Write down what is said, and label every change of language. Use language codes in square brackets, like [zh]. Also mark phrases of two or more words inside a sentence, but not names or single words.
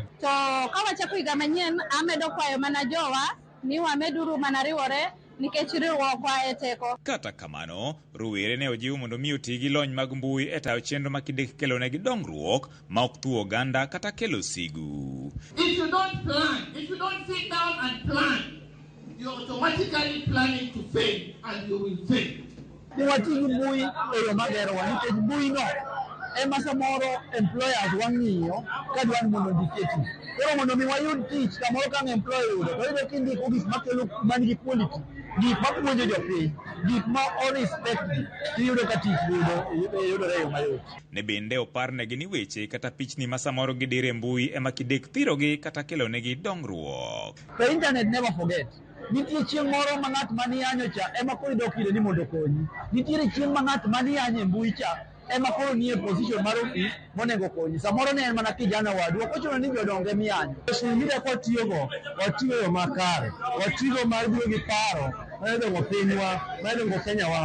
[luo] To ka wachako higa manyien, amedo kwayo mana jowa ni wameduru mana riwore nikech riwruokwa e teko. Kata kamano, rowere ne ojiw mondo mi oti gi lony mag mbui e tayo chenro makidek kelo negi dongruok ma ok thuo oganda kata kelo sigu. [en] If you don't plan, if you don't sit down and plan, you're automatically planning to fail and you will fail. [luo] Wati gi mbui e yo maber wa nikech mbui no ema samoro employers wang'iyo ka dwan mondo ndiketi. Koro mondo mi wayud tich kamoro ka employer yudo to iyudo kindiko gik makelo manigi quality, gik mapuonjo jopiny, gik ma respect iyudo ka tich yudore e yo mayot. Ne bende oparnegi ni weche kata pichni ma samoro gidire mbui ema kidek thirogi kata kelo negi dongruok. [en] The internet never forget. [luo] Nitie chieng' moro ma ng'at maniyanyo cha ema koro idok ire ni mondo konyi. Nitiere chieng' ma ng'at maniyanyo e mbui cha ema koro nie position mar ofis monego konyi. Samoro ne en mana kijana wadu, ok ochuno ni jodonge miyanyo. [en] Social media [luo] kwa tiyogo, watiyo yo makare, watiyo mar biro gi paro, mayedongo pinywa, mayedongo Kenyawa.